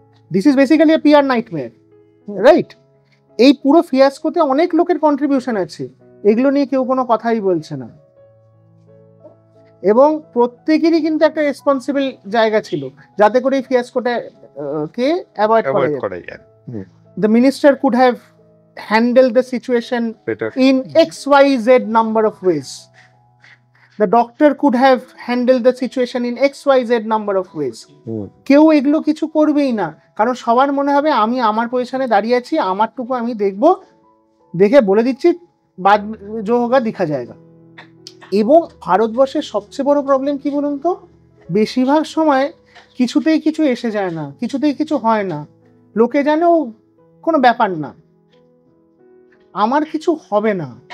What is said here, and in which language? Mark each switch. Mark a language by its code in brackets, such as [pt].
[en] This is basically a PR nightmare, right? [bn] এই পুরো ফিয়াস্কোতে অনেক লোকের কন্ট্রিবিউশন আছে, এগুলো নিয়ে কেউ কোনো কথাই বলছে না। এবং প্রত্যেকেরই কিন্তু একটা রেসপন্সিবল জায়গা ছিল যাতে করে এই ফিয়াস্কোটা কে অ্যাভয়েড করা যায়। [en] The minister could have handled the situation in XYZ number of ways. The doctor could have handled the situation in XYZ number of ways. [bn] কেউ এগুলো কিছু করবেই না, কারণ সবার মনে হবে আমি আমার পজিশনে দাঁড়িয়ে আছি, আমারটুকু আমি দেখব, দেখে বলে দিচ্ছি, [hi] বাদ জো হোগা দেখা যায়গা। [bn] এবং ভারতবর্ষের সবচেয়ে বড় প্রবলেম কি বলুন তো, বেশিরভাগ সময় কিছুতেই কিছু এসে যায় না, কিছুতেই কিছু হয় না, লোকে জানে ও কোনো ব্যাপার না, আমার কিছু হবে না।